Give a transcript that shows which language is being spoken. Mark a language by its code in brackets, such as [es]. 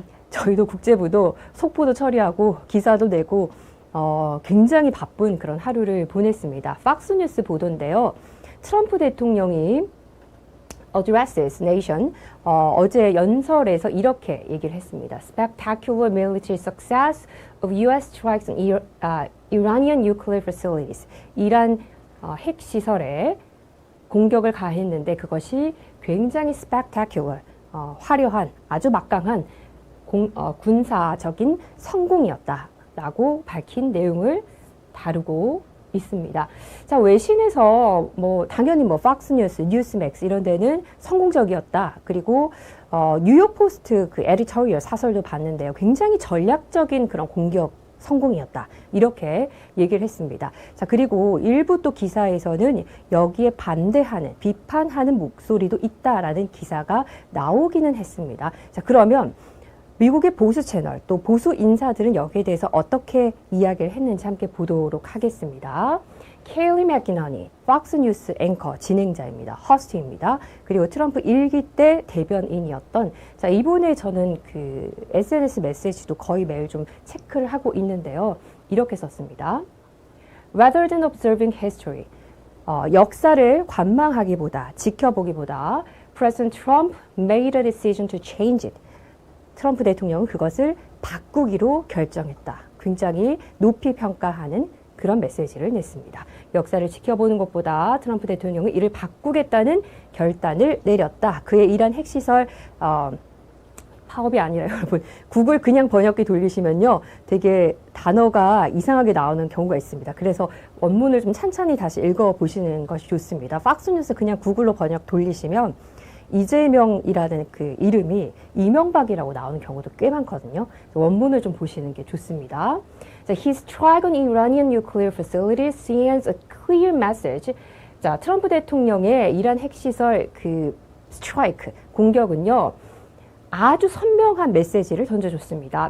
[ko] 저희도 국제부도 속보도 처리하고 기사도 내고 굉장히 바쁜 그런 하루를 보냈습니다. 팍스뉴스 보도인데요. 트럼프 대통령이 [en] addresses nation [ko] 어제 연설에서 이렇게 얘기를 했습니다. [en] Spectacular military success of U.S. strikes on Iranian nuclear facilities. [ko] 이란 핵시설에 공격을 가했는데 그것이 굉장히 spectacular, 화려한, 아주 막강한 군사적인 성공이었다라고 밝힌 내용을 다루고 있습니다. 자, 외신에서 당연히 팍스뉴스, 뉴스맥스 이런 데는 성공적이었다. 그리고 뉴욕 포스트 그 에디토리얼 사설도 봤는데요. 굉장히 전략적인 그런 공격 성공이었다. 이렇게 얘기를 했습니다. 자, 그리고 일부 또 기사에서는 여기에 반대하는, 비판하는 목소리도 있다라는 기사가 나오기는 했습니다. 자, 그러면 미국의 보수 채널, 또 보수 인사들은 여기에 대해서 어떻게 이야기를 했는지 함께 보도록 하겠습니다. 케일리 맥기너니, 팍스뉴스 앵커 진행자입니다. 허스트입니다. 그리고 트럼프 1기 때 대변인이었던, 자, 이분의 저는 그 SNS 메시지도 거의 매일 좀 체크를 하고 있는데요. 이렇게 썼습니다. [en] Rather than observing history, [ko] 역사를 관망하기보다, 지켜보기보다 [en] President Trump made a decision to change it. [ko] 트럼프 대통령은 그것을 바꾸기로 결정했다. 굉장히 높이 평가하는 그런 메시지를 냈습니다. 역사를 지켜보는 것보다 트럼프 대통령은 이를 바꾸겠다는 결단을 내렸다. 그의 이란 핵시설 파업이 아니라 여러분 구글 그냥 번역기 돌리시면요 되게 단어가 이상하게 나오는 경우가 있습니다. 그래서 원문을 좀 찬찬히 다시 읽어보시는 것이 좋습니다. 팍스뉴스 그냥 구글로 번역 돌리시면 이재명이라는 그 이름이 이명박이라고 나오는 경우도 꽤 많거든요. 원문을 좀 보시는 게 좋습니다. [en] 자, His strike on Iranian nuclear facilities sends a clear message. [ko] 자, 트럼프 대통령의 이란 핵시설 그 스트라이크, 공격은요, 아주 선명한 메시지를 던져줬습니다.